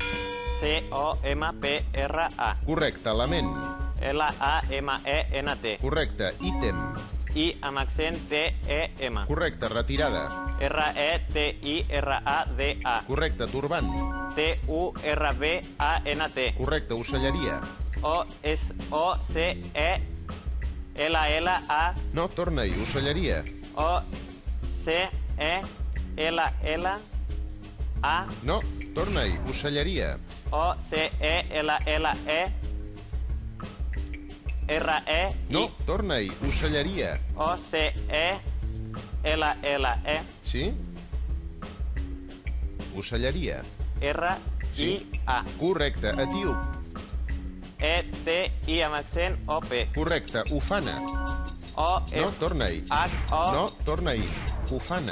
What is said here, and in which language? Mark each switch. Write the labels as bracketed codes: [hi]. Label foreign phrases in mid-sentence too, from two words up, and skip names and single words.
[ca] C-O-M-P-R-A. Correcte, element. L-A-M-E-N-T. Correcte, ítem. I amb accent T-E-M. Correcte, retirada. R-E-T-I-R-A-D-A. Correcte, turbant. T-U-R-B-A-N-T. Correcte, ocelleria. O-S-O-C-E-L-L-A. No, torna-hi, ocelleria. O-C-E-L-L-A. No, torna-hi, ocelleria. O-C-E-L-L-E. R-E-I. No, torna-hi, ocelleria. O-C-E-L-L-E. Sí? Ocelleria. R-I-A. Correcte, etíop. E-T-I amb accent O-P. Correcte, ufana. O-F... No, torna-hi. H-O... No, torna-hi, ufana.